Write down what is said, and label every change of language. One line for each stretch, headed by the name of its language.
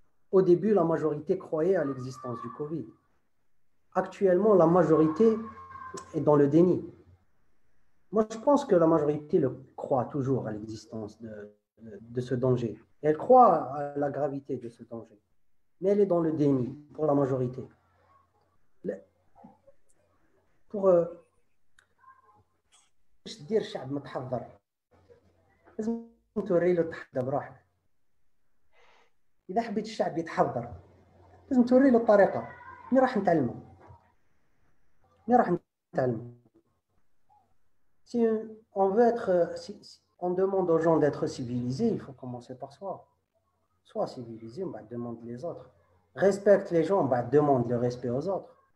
French: Au début, la majorité croyait à l'existence du Covid. Actuellement, la majorité est dans le déni. Moi, je pense que la majorité croit toujours à l'existence de ce danger. Et elle croit à la gravité de ce danger. Mais elle est dans le déni pour la majorité. Pour
Arabic: دير الشعب متحضر لازم توري له التحضر بروحك. إذا حبيت الشعب يتحضر لازم توري له الطريقة. مين راح نتعلمه؟
French: Si on veut être, si on demande aux gens d'être civilisés, il faut commencer par soi. Sois civilisé, on va demander les autres. Respecte les gens, on va demander le respect aux autres.